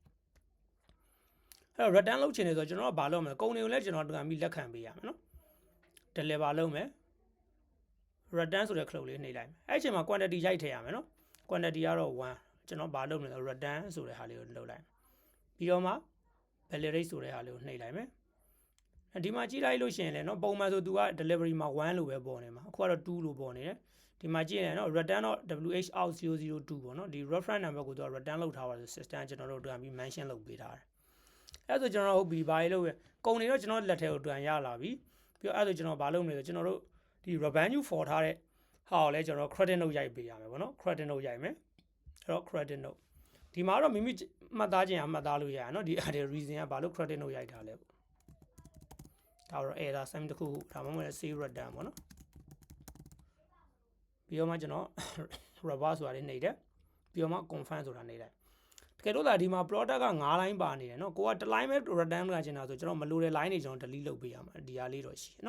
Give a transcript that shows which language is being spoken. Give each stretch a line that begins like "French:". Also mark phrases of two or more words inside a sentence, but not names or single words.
Burmese: အဲ့တော့ return လုပ်ချင်တယ်ဆိုတော့ကျွန်တော်ကဘာလုပ်မလဲကုန်တွေကိုလည်းကျွန်တော်တူပြီးလက်ခံပေးရမယ်နော် deliver လုပ်မယ် return ဆိုတဲ့ cloud လေးနှိပ်လိုက်မယ်အဲ့အချိန်မှာ quantity ရိုက်ထည့်ရမယ်နော် quantity ကတော့1ကျွန်တော်ဘာလုပ်မလဲ return ဆိုတဲ့ဟာလေးကိုလုပ်လိုက် ပြီးတော့မှ validate ဆိုတဲ့ဟာလေးကိုနှိပ်လိုက်မယ်ဒီမှာကြည့်လိုက်လို့ရှိရင်လည်းနော်ပုံမှန်ဆိုသူက delivery မှာ1လို့ပဲပေါ်နေမှာအခုကတော့2လို့ပေါ်နေတယ်ဒီမှာကြည့်ရင်နော်
English: return WH out
Burmese: 002 ပေါ့နော်ဒီ
English: reference number
Burmese: ကိုသူက return လုပ်ထားပါဆို system ကျွန်တော်တို့တွန်ပြီး mention လုပ်ပေးထားတယ်အဲ့ဒါဆိုကျွန်တော်ဟုတ်ပြီဘာလို့လဲကုန်နေတော့ကျွန်တော်လက်ထဲကိုတွန်ရလာပြီပြီးတော့အဲ့ဒါကျွန်တော်ဘာလုပ်မလဲဆိုကျွန်တော်တို့ဒီ
English: revenue for
Burmese: ထားတဲ့ဟာကိုလည်းကျွန်တော်
English: credit note
Burmese: ရိုက်ပေးရမယ်ပေါ့နော်
English: credit note
Burmese: ရိုက်မယ်အဲ့တော့
English: credit note
Burmese: ဒီမှာတော့မိမိမှတ်သားခြင်းအမှတ်သားလို့ရရနော်ဒီအဲ့ဒီ reason ကဘာလို့
English: credit note
Burmese: ရိုက်ထားလဲပေါ့ဒါတော့
English: error sign
Burmese: တစ်ခုဒါမှမဟုတ်
English: save return
Burmese: ပေါ့နော် ပြီးတော့မှကျွန်တော် reverse ဆိုတာလေးနှိပ်တယ်ပြီးတော့မှ confirm ဆိုတာနှိပ်လိုက်တကယ်လို့ဒါဒီမှာ product က9 line ပါနေတယ်နော်ကိုကတစ် line ပဲ return ကချင်တာဆိုကျွန်တော်မလိုတဲ့ line တွေကျွန်တော် delete လုပ်ပေးရမှာဒီဟာလေးတော့ရှိ